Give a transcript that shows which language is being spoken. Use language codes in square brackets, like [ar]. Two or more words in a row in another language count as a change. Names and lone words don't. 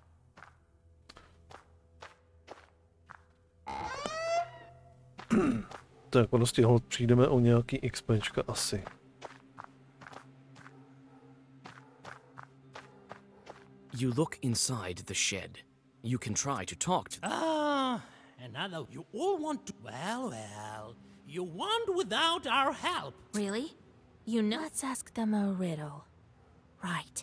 [cs] Tak prostě hold přijdeme o nějaký XPčka asi. [en] You look inside the shed. You can try to talk to them. Another. You all want to. Well. You want without our help. Really? You know... Let's ask them a riddle. Right.